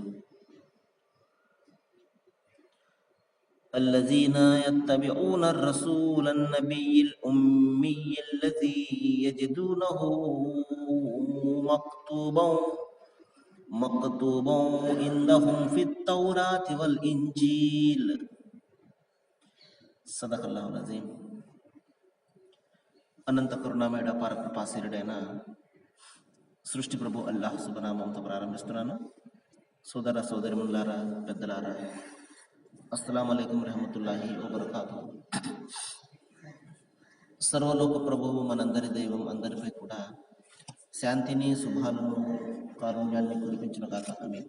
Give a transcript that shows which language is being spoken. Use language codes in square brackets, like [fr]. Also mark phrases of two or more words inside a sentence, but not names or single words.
[ar] الذين يتبعون الرسول النبي الأمي الذي يجدونه مكتوبا عندهم في التوراة والإنجيل. صدق الله العظيم. [te] అనంత కరుణామయుడ పరకృపాశీరుడైన సృష్టి ప్రభు అల్లాహ్ శుభనామంతో ప్రారంభిస్తున్నాను. సోదర సోదరిములారా, పెద్దలారా, [ar] السلام عليكم ورحمة الله وبركاته. [te] సర్వలోక ప్రభువు మనందరి దైవం అందరిపై కూడా శాంతిని, శుభాలను, కారుణ్యాన్ని కురిపించిన కాక ఆమేన్.